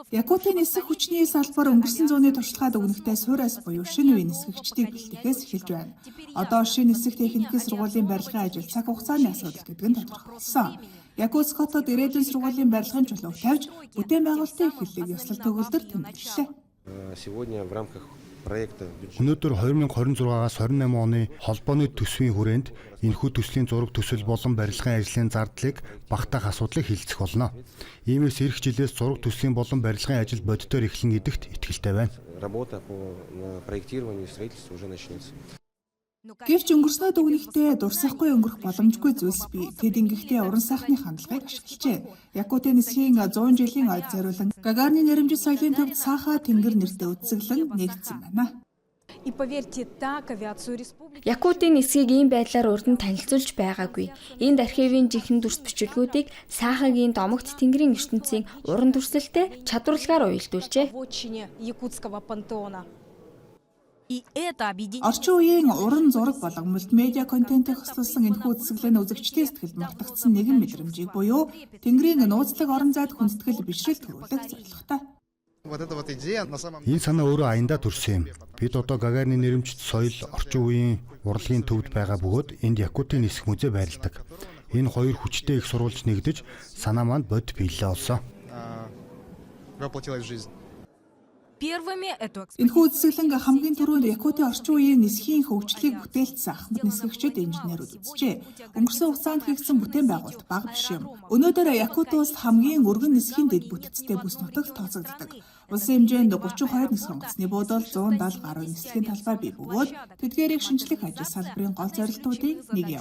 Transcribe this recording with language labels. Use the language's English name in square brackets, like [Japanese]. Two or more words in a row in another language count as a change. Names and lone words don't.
[Mongolian] Якутын нисэх хүчний салбар өнгөрсөн зууны туршлагад өгнөхтэй суураас буюу шинэ үеийн нисгэгчдийг бэлтгэхээс эхэлж байна. Одоо шинэ нисэх техникийн сургуулийн барилгын ажил цаг хугацааны асуудал гэдэг нь тодорхойлсон. Якутск хотод ирээдүйн сургуулийн барилгын чулууг тавьж, бүтээн байгуулалтын эхлэлийг ёслол төгөлдөр тэмдэглэлээ. [Russian] Сегодня в рамках проекта [Mongolian] Өнөөдөр 2026-аас 28 оны холбооны төсвийн хүрээнд энэхүү төслийн зураг төсөл болон барилгын ажлын зардлыг багтаах асуудлыг хэлцэх болно. Иймээс эх жилээс зураг төслийн болон барилгын ажил бодитоор эхлэн гэдэгт итгэлтэй байна. [Russian] работа по проектированию и строительству уже начнется. [Mongolian] Гэвч өнгөрснөө дүгнэхдээ дурсахгүй өнгөрөх боломжгүй зүйлс бий. Тэд ингэхдээ уран сайхны хандлагыг ашиглажээ. Якутын нисхийн 100 жилийн ойд зориулан Гагарны нэрэмжит соёлын төвд Саха тэнгэр нэртэй үзэсгэлэн нэгдсэн байна. [Russian] И поверьте, так авиацию республики [Mongolian] Якутын нисгийг ийм байдлаар урд нь танилцуулж байгаагүй. Энд архивын жинхэнэ дүрс бичлэгүүдийг Саахагийн домогт тэнгэрийн ертөнцийн уран дүрслэлтэй чадварлагаар уялдуулжээ. [Russian] в отчине якутского пантеона. И это объединение. [Mongolian] Орчин үеийн уран зураг болон мультимедиа контентыг хослуулсан энэхүү үзэсгэлэн үзэгчдийн сэтгэлд мартагдсан нэгэн мэдрэмжийг буюу Тэнгэрийн нууцлаг орон зайд хүндэтгэл бишрэл төрүүлэх зорилготой. Энэ санаа өөрөө аяндаа төрсөн юм. Бид одоо Гагарны нэрэмжит соёл орчин үеийн урлагийн төвд байгаа бөгөөд энд Якутын нисэх музей байрладаг. Энэ хоёр хүчтэй их сурвалж нэгдэж санаа манд бод биелээ олсон. [Russian] Первыми эту [Mongolian] Энэхүү үзэсгэлэн хамгийн түрүүнд Якутын орчин үеийн нисхийн хөгжлийг бүтээлцсэн ахмад нисгэгчид инженерүүд үзжээ. Өнгөрсөн хугацаанд хийгдсэн бүтээн байгуулалт бага биш юм. Өнөөдөр Якут улсад хамгийн өргөн нисхийн дэд бүтцтэй бүс нутагт тооцогддог. Улсын хэмжээнд 32 нисэх онгоцны буудал 170 гаруй нислэгийн талбай бий бөгөөд тэдгээрийг шинжлэх ажил салбарын гол зорилтуудын нэг юм.